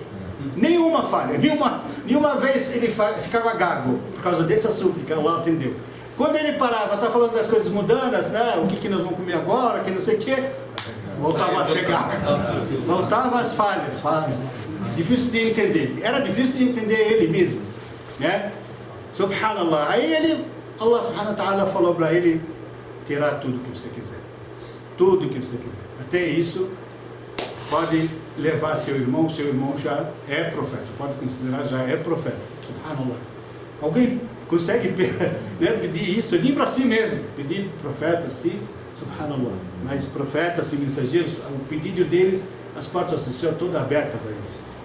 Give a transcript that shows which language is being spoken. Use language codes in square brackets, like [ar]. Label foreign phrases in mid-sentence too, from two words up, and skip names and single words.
[pt] Nenhuma falha, nenhuma vez ele ficava gago, por causa dessa súplica, Allah atendeu. Quando ele parava, tá falando das coisas mundanas, né? O que nós vamos comer agora, que não sei o que, voltava a ser gago, voltava às falhas, difícil de entender, era difícil de entender ele mesmo, né? Subhanallah, aí Allah [ar] سبحانه وتعالى [pt] falou para ele, terá tudo que você quiser, tudo que você quiser, até isso, pode levar seu irmão já é profeta, pode considerar já é profeta, subhanallah. Alguém consegue pedir isso nem para si mesmo, pedir profeta assim, subhanallah, mas profetas e mensageiros, o pedido deles, as portas do céu todas abertas para eles.